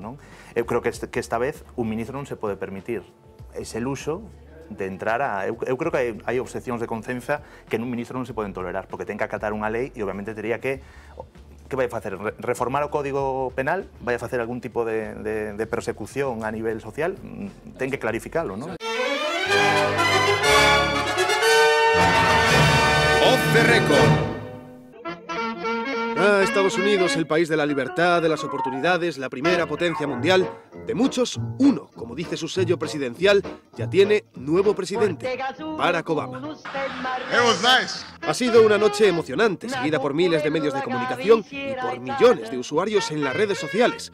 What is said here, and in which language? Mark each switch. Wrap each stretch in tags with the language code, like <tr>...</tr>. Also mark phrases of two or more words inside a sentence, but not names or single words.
<gl>Eu creo que esta vez un ministro non se pode permitir ese luxo de entrar a... Eu creo que hai obxeccións de concenza que nun ministro non se poden tolerar porque ten que acatar unha lei e obviamente tería que... Que vai facer? Reformar o Código Penal? Vai a facer algún tipo de persecución a nivel social? Ten que clarificalo, non?</gl> <en>Off the record.</en> <es>Estados Unidos, el país de la libertad, de las oportunidades, la primera potencia mundial, de muchos, uno, como dice su sello presidencial, ya tiene nuevo presidente, Barack Obama. Ha sido una noche emocionante, seguida por miles de medios de comunicación y por millones de usuarios en las redes sociales.</es>